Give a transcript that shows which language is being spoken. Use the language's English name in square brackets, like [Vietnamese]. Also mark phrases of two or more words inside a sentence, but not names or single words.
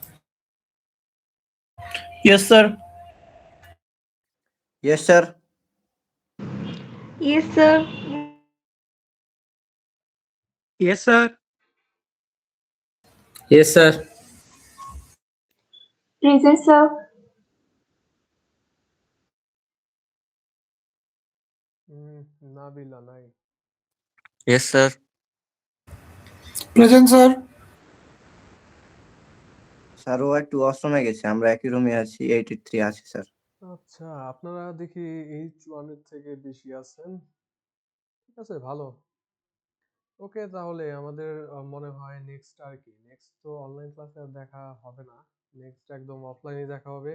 [English] Yes, sir. Yes, sir. Yes, sir. Yes, sir. Yes, sir. Present, sir. [Bangla] নাবিলা নাই। [English] Yes, sir. Present, sir. [Bangla] স্যার ও একটু ওয়াশরুমে গেছে, আমরা একই রুমে আছি, 83 আছে স্যার। আচ্ছা, আপনারা দেখি H1 এর থেকে বেশি আছেন। ঠিক আছে, ভালো। ওকে, তাহলে আমাদের মনে হয় নেক্সট আর কি, নেক্সট তো অনলাইন ক্লাসে আর দেখা হবে না, নেক্সট একদম অফলাইনে দেখা হবে।